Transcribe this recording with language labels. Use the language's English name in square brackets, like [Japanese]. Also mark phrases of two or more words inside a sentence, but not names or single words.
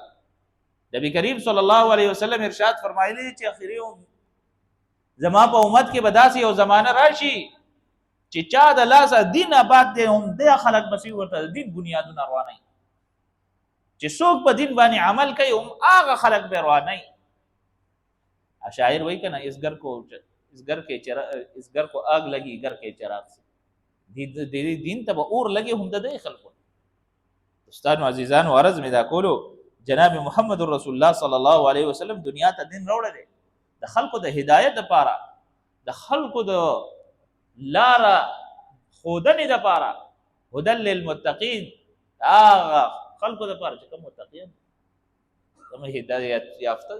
[Pashto] نبی کریم [Arabic] صلی الله علیه وسلم [Pashto] ارشاد فرمایلی چې اخیری زما په امت کې به داسې یو زمانه راشي چې چا د لاسه دین آباد دی هم د خلک بسې ورته د دین بنیادونه روانوي، چې څوک په دین باندې عمل کوي هم هغه خلک به روانوي. شاعر وایي که نه [Urdu] اس گھر کو آگ لگی گھر کے چراغ سے، [Pashto] دین ته به اور لګي هم د دې خلکو. دوستانو عزیزانو عرض مې دا کولو جناب محمد رسول الله [Arabic] صلی الله علیه وسلم [Pashto] دنیا ته دین راوړی دی د خلکو د هدایت لپاره، د خلکو د لاره ښودنې لپاره، [Arabic] هدى للمتقین، [Pashto] هغه خلکو لپاره چې کوم متقین کوم هدایت یافته.